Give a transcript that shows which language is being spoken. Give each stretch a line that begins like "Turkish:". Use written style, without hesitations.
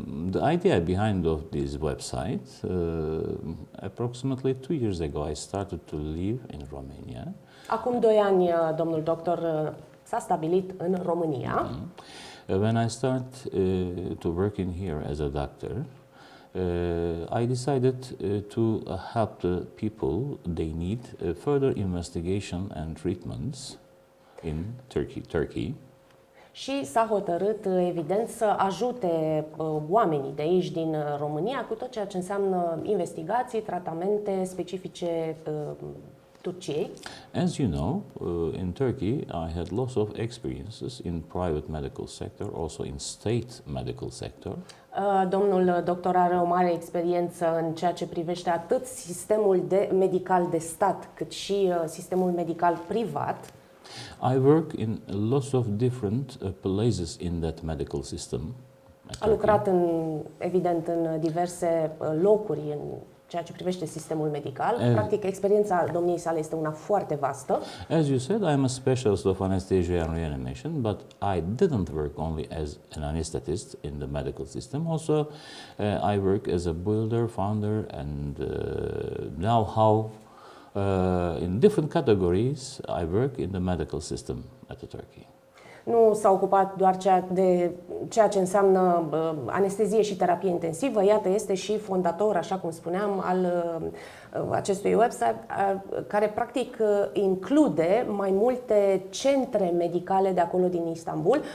English: The idea behind of this website, approximately 2 years ago, I started to live in Romania.
Romanian: Acum 2 ani, domnul doctor s-a stabilit în România.
English: When I start to work in here as a doctor, I decided to help the people they need further investigation and treatments in Turkey.
Romanian: Și s-a hotărât, evident, să ajute oamenii de aici, din România, cu tot ceea ce înseamnă investigații, tratamente specifice Turciei.
English: As you know, in Turkey, I had lots of experiences in private medical sector, also in state medical sector.
Romanian: Domnul doctor are o mare experiență în ceea ce privește atât sistemul medical de stat, cât și sistemul medical privat.
English: I work in lots of different places in that medical system.
Romanian: A lucrat evident în diverse locuri în ceea ce privește sistemul medical. Practic, experiența domniei sale este una foarte vastă.
English: As you said, I am a specialist of anesthesia and reanimation, but I didn't work only as an anesthetist in the medical system. Also, I work as a builder, founder, and know-how in different categories. I work in the medical system at Turkey.
Romanian: Nu s-a ocupat doar de ceea ce înseamnă anestezie și terapie intensivă. Iată, este și fondator, așa cum spuneam, al acestui website, care practic include mai multe centre medicale de acolo din Istanbul.